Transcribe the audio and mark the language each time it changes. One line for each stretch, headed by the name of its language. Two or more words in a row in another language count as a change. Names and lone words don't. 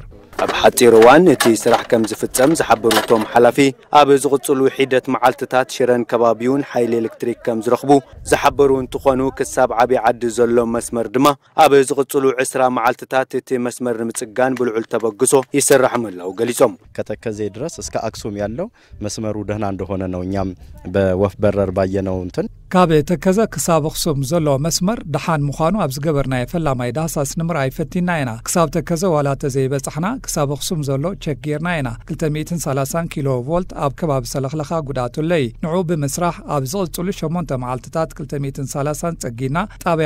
Tigrinya: ኣብ ሓጢር እዋን እቲ ስራሕ ከም ዝፍጸም ዝሓበሩቶም ሓላፊ ኣብ ዝቕጽሉ ሒደት መዓልትታት ሽረን ከባቢውን ሓይሊ ኤሌክትሪክ ከም ዝረኽቡ ዝሓበሩ እንትኾኑ ክሳብ ዓብይ ዓዲ ዘሎ መስመር ድማ ኣብ ዝቕጽሉ 20 መዓልትታት እቲ መስመር ንምጽጋን ብልዑል ተበግሶ ይስራሕ መላው ገሊጾም
Amharic: ከተከዘ ድረስ እስከ አክሱም ያለው መስመሩ ደህና እንደሆነ ነው እኛም በወፍ በረር ባየነው እንትን
Tigrinya: ካብ ተከዘ ክሳብ ኣክሱም ዘሎ መስመር ደሓን ምዃኑ ኣብ ዝገበርናዮ ፈላማይ ዳህሳስ ንምርኣይ ፈቲና ኢና ክሳብ ተከዘ ዋላ ተዘይበፅሕና ክሳብ ኣክሱም ዘሎ
English: check ጌርና
Tigrinya: ኢና 230 ኪሎ ቮልት ኣብ ከባቢ ሰለኽለኻ ጉዳቱ ለይ ንዑ ብምስራሕ ኣብ ዝቕፅሉ 8 መዓልትታት 230 ፀጊና ጣብያ